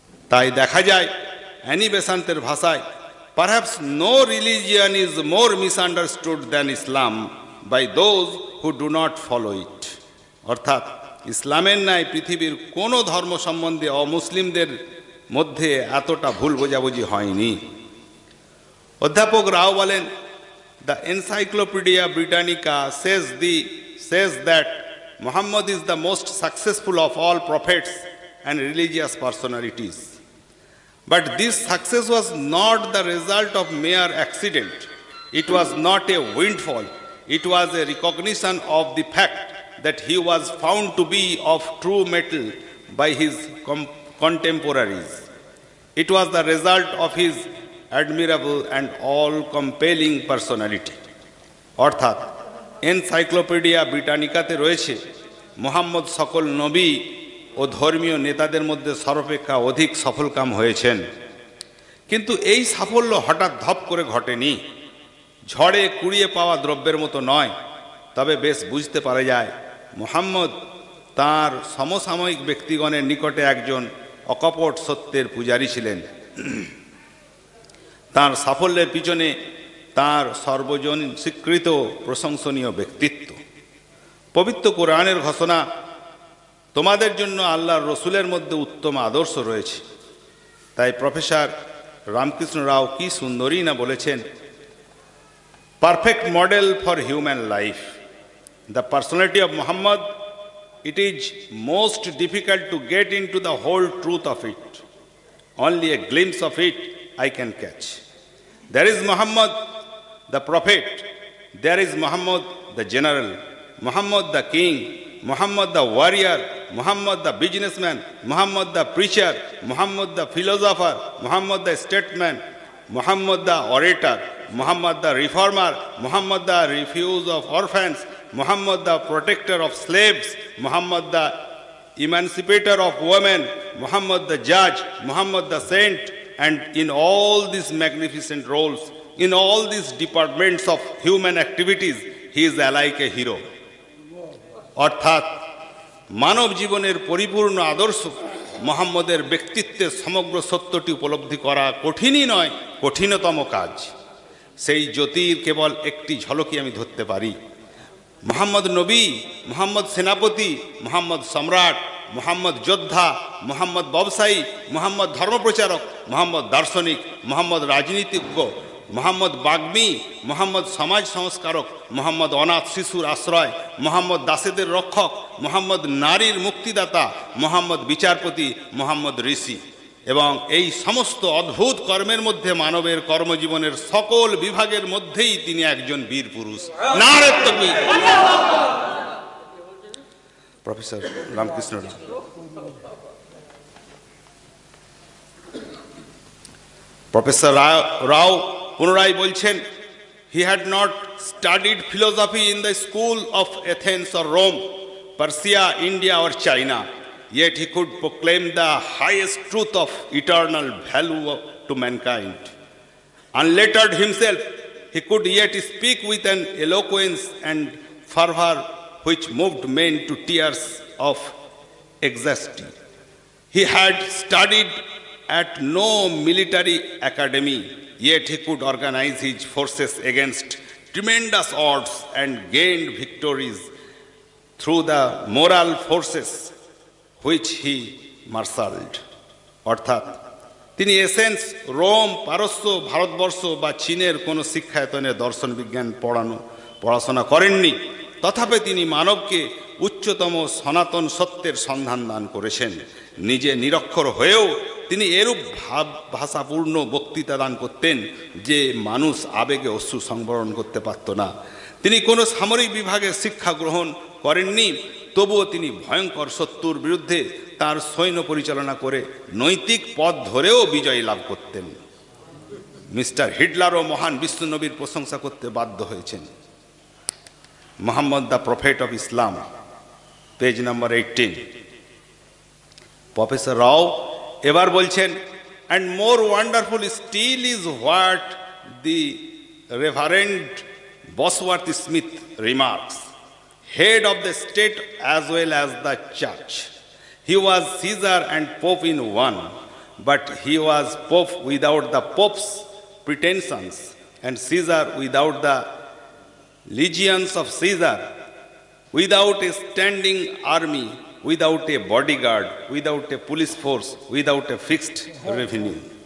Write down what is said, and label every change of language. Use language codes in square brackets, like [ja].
[bn] তাই দেখা যায় অ্যানি বেসান্তের ভাষায়, [en] Perhaps no religion is more misunderstood than Islam by those who do not follow it. [bn] অর্থাৎ ইসলামের ন্যায় পৃথিবীর কোনো ধর্ম সম্বন্ধে অমুসলিমদের মধ্যে এতটা ভুল বোঝাবুঝি হয়নি। অধ্যাপক রাও বলেন, [en] The Encyclopaedia Britannica says that Muhammad is the most successful of all prophets and religious personalities. But this success was not the result of mere accident. It was not a windfall. It was a recognition of the fact that he was found to be of true metal by his contemporaries. It was the result of his admirable and all-compelling personality. [bn] অর্থাৎ encyclopedia ব্রিটানিকাতে রয়েছে, মুহাম্মদ সকল নবী ও ধর্মীয় নেতাদের মধ্যে সর্বাপেক্ষা অধিক সফলকাম হয়েছেন। কিন্তু এই সাফল্য হঠাৎ ধপ করে ঘটেনি, ঝড়ে কুড়িয়ে পাওয়া দ্রব্যের মতো নয়। তবে বেশ বুঝতে পারা যায় মুহাম্মদ তাঁর সমসাময়িক ব্যক্তিগণের নিকটে একজন অকপট সত্যের পূজারী ছিলেন। তাঁর সাফল্যের পিছনে তাঁর সর্বজন স্বীকৃত প্রশংসনীয় ব্যক্তিত্ব। পবিত্র কোরআনের ঘোষণা, তোমাদের জন্য আল্লাহর রসুলের মধ্যে উত্তম আদর্শ রয়েছে। তাই প্রফেসর রামকৃষ্ণ রাও কি সুন্দরই না বলেছেন, [en] Perfect model for human life, the personality of Muhammad, it is most difficult to get into the whole truth of it. Only a glimpse of it I can catch. There is Muhammad the prophet, there is Muhammad the general, Muhammad the king, Muhammad the warrior, Muhammad the businessman, Muhammad the preacher, Muhammad the philosopher, Muhammad the statesman, Muhammad the orator, Muhammad the reformer, Muhammad the refuge of orphans, Muhammad the protector of slaves, Muhammad the emancipator of women, Muhammad the judge, Muhammad the saint, and in all these magnificent roles, In all these departments of human activities, he is like a hero. [bn] অর্থাৎ মানব জীবনের পরিপূর্ণ আদর্শ মুহাম্মদের ব্যক্তিত্বের সমগ্র সত্যটি উপলব্ধি করা কঠিনই নয়, কঠিনতম কাজ। সেই জ্যোতির কেবল একটি ঝলকই আমি ধরতে পারি। মুহাম্মদ নবী, মুহাম্মদ সেনাপতি, মুহাম্মদ সম্রাট, মুহাম্মদ যোদ্ধা, মুহাম্মদ ব্যবসায়ী, মুহাম্মদ ধর্মপ্রচারক, মুহাম্মদ দার্শনিক, মুহাম্মদ রাজনীতিজ্ঞ, মুহাম্মদ বাগ্মী, মুহাম্মদ সমাজ সংস্কারক, মুহাম্মদ অনাথ শিশুর আশ্রয়, মুহাম্মদ দাসেদের রক্ষক, মুহাম্মদ নারীর মুক্তিদাতা, মুহাম্মদ বিচারপতি, মুহাম্মদ ঋষি। এবং এই সমস্ত অদ্ভুত কর্মের মধ্যে মানবের কর্মজীবনের সকল বিভাগের মধ্যেই তিনি একজন বীর পুরুষ। নারে তাকবীর। প্রফেসর রামকৃষ্ণ প্রফেসর রাও পুনরায় বলছেন, [en] he had not studied philosophy in the school of Athens or Rome, Persia, India or China, yet he could proclaim the highest truth of eternal value to mankind. Unlettered himself, he could yet speak with an eloquence and fervor which moved men to tears of ecstasy. He had studied at no military academy, yet he could organize his forces against tremendous odds and gained victories through the moral forces which he marshaled. [bn] অর্থাৎ তিনি essence, Rome, পারস্য, ভারতবর্ষ বা চীনের কোনো শিক্ষায়তনে দর্শন বিজ্ঞান পড়াশোনা করেননি, তথাপি তিনি মানবকে উচ্চতম সনাতন সত্যের সন্ধান দান করেছেন। নিজে নিরক্ষর হয়েও তিনি এরূপ ভাষাপূর্ণ বক্তৃতা দান করতেন যে মানুষ আবেগে অশ্রু সংবরণ করতে পারত না। তিনি কোনো সামরিক বিভাগে শিক্ষা গ্রহণ করেননি, তবুও তিনি ভয়ঙ্কর শত্রুর বিরুদ্ধে তার সৈন্য পরিচালনা করে নৈতিক পথ ধরেও বিজয় লাভ করতেন। মিস্টার হিটলারও মহান বিশ্বনবীর প্রশংসা করতে বাধ্য হয়েছেন। [en] Muhammad the prophet of Islam, page number 18। [bn] Professor রাও এবার বলছেন, [en] and more wonderful still is what the Reverend Bosworth Smith remarks, head of the state as well as the church. He was Caesar and Pope in one, but he was Pope without the Pope's pretensions, and Caesar without the legions of Caesar, without a standing army, without a bodyguard, without a police force, without a fixed revenue.